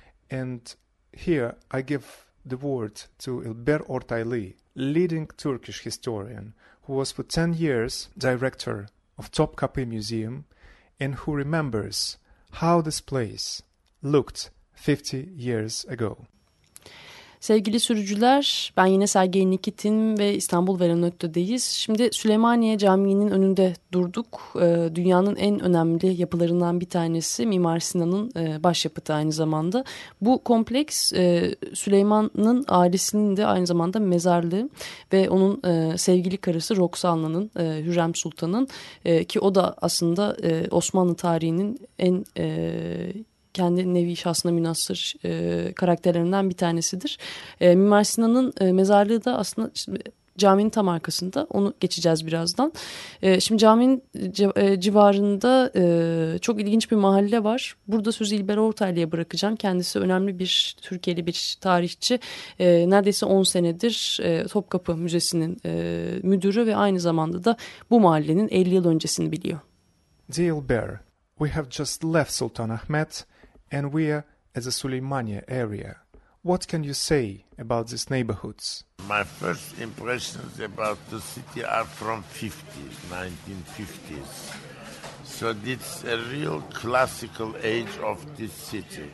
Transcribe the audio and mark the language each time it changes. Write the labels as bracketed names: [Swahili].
[English] And here I give the word to İlber Ortaylı, leading Turkish historian, who was for 10 years director of Topkapı Museum and who remembers how this place looked 50 years ago. [Turkish] Sevgili sürücüler, ben yine Sergey Nikitin ve İstanbul Velanotte'deyiz. Şimdi Süleymaniye Camii'nin önünde durduk. Dünyanın en önemli yapılarından bir tanesi, Mimar Sinan'ın başyapıtı aynı zamanda. Bu kompleks Süleyman'ın ailesinin de aynı zamanda mezarlığı ve onun sevgili karısı Roxana'nın, Hürrem Sultan'ın, ki o da aslında Osmanlı tarihinin en kendi nevi şahsına münhasır karakterlerinden bir tanesidir. Mimar Sinan'ın mezarlığı da aslında caminin tam arkasında. Onu geçeceğiz birazdan. Şimdi caminin civarında çok ilginç bir mahalle var. Burada sözü İlber Ortaylı'ya bırakacağım. Kendisi önemli bir Türkiye'li bir tarihçi. Neredeyse 10 senedir Topkapı Müzesi'nin müdürü ve aynı zamanda da bu mahallenin 50 yıl öncesini biliyor. [English] Dear İlber, we have just left Sultanahmet and we are at the Süleymaniye area. What can you say about these neighborhoods? My first impressions about the city are from 50s, 1950s. So it's a real classical age of this city.